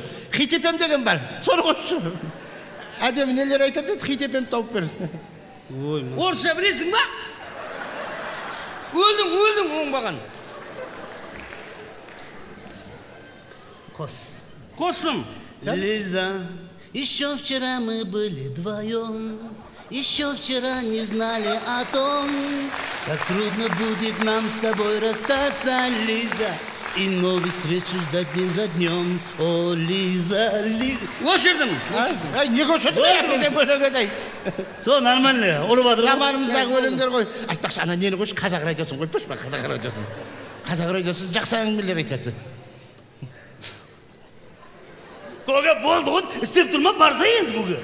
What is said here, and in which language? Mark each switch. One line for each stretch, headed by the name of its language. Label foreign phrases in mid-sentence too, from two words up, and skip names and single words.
Kazakh: Хитепем деген бар. Соны қойшы. Әдемі нелер айтады, хитепем тауып бер. Орысша білесің ба? Өлдің оңбаған. Қостым.
Russian: Лиза, еще вчера мы были вдвоем, еще вчера не знали о том, как трудно будет нам с тобой расстаться, Лиза, и новых встреч ждать день за днем. О, Лиза.
Kazakh: Өшірдім. Не көшірдің? Сол нормально, ұрып жатыр. Заманымыздағы өлеңдер ғой. Айтпақшы, ана нені қойшы, қазақ радиосын қойып па, қазақ радиосын. Қазақ радиосы жақсы әңгімелер айтады. Көке болды ғой, істеп тұрма, барса енді көке.